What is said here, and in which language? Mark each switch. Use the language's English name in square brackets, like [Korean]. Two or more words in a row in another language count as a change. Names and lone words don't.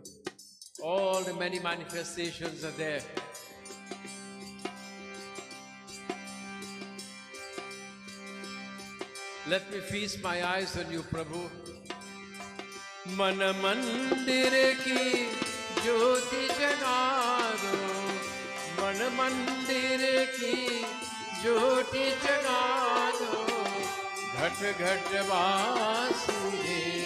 [English] All the many manifestations are there. Let me feast my eyes on you, Prabhu. [Hindi] मन मंदिर की ज्योति जगा दो, मन मंदिर की ज्योति जगा दो, घट घट वासुदेव।